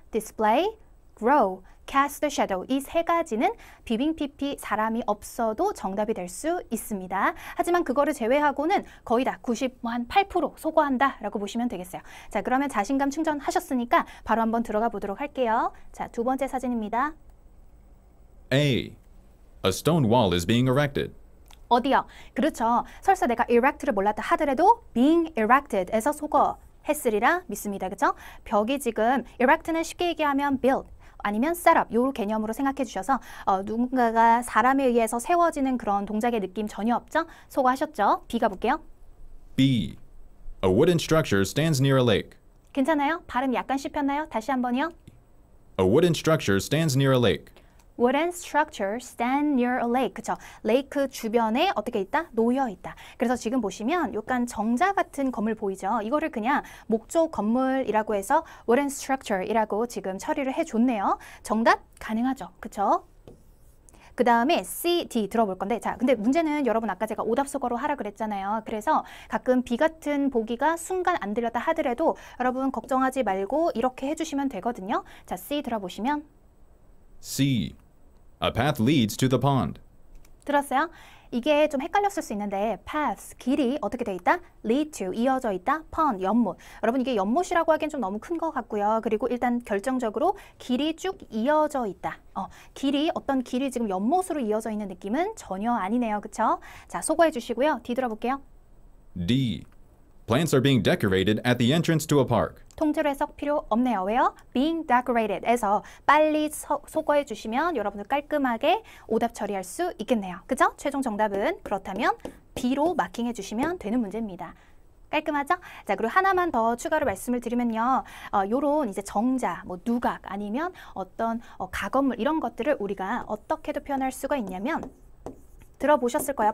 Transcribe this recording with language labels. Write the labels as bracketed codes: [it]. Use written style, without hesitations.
[en] display, grow, cast the shadow [ko] 이 세 가지는 비빙 PP 사람이 없어도 정답이 될 수 있습니다. 하지만 그거를 제외하고는 거의 다 98% 소거한다 라고 보시면 되겠어요. 자, 그러면 자신감 충전하셨으니까 바로 한번 들어가 보도록 할게요. 자, 두 번째 사진입니다. [en] A. A stone wall is being erected. [ko] 어디요? 그렇죠. 설사 내가 erect를 몰랐다 하더라도 [en] being erected [ko] 에서 소거 했으리라 믿습니다. 그렇죠? 벽이 지금 erect는 쉽게 얘기하면 build 아니면 setup 요 개념으로 생각해 주셔서 누군가가 사람에 의해서 세워지는 그런 동작의 느낌 전혀 없죠? 소거하셨죠? B 가볼게요. [en] B. A wooden structure stands near a lake. [ko] 괜찮아요? 발음 약간 씹혔나요? 다시 한번요. [en] A wooden structure stands near a lake. Wooden structure stand near a lake. [ko] 그쵸? 레이크 주변에 어떻게 있다? 놓여 있다. 그래서 지금 보시면 약간 정자 같은 건물 보이죠? 이거를 그냥 목조 건물이라고 해서 [en] wooden structure [ko] 이라고 지금 처리를 해줬네요. 정답 가능하죠? 그쵸? 그 다음에 C, D 들어볼 건데 자, 근데 문제는 여러분 아까 제가 오답 소거로 하라 그랬잖아요. 그래서 가끔 B 같은 보기가 순간 안 들렸다 하더라도 여러분 걱정하지 말고 이렇게 해주시면 되거든요. 자, C 들어보시면 [en] C. A path leads to the pond. [ko] 들었어요? 이게 좀 헷갈렸을 수 있는데 path, 길이 어떻게 돼 있다? lead to, 이어져 있다. pond, 연못. 여러분 이게 연못이라고 하기엔 좀 너무 큰 것 같고요. 그리고 일단 결정적으로 길이 쭉 이어져 있다. 길이, 어떤 길이 지금 연못으로 이어져 있는 느낌은 전혀 아니네요. 그쵸? 자, 소거해 주시고요. D 들어볼게요. [en] D. Plants are being decorated at the entrance to a park. [ko] 통째로 해석 필요 없네요. 왜요? [en] being decorated [ko] 에서 빨리 소거해 주시면 여러분들 깔끔하게 오답 처리할 수 있겠네요. 그죠? 최종 정답은 그렇다면 B로 마킹해 주시면 되는 문제입니다. 깔끔하죠? 자, 그리고 하나만 더 추가로 말씀을 드리면요. 요런 이제 정자, 뭐 누각 아니면 어떤 가건물 이런 것들을 우리가 어떻게도 표현할 수가 있냐면 들어보셨을 거예요.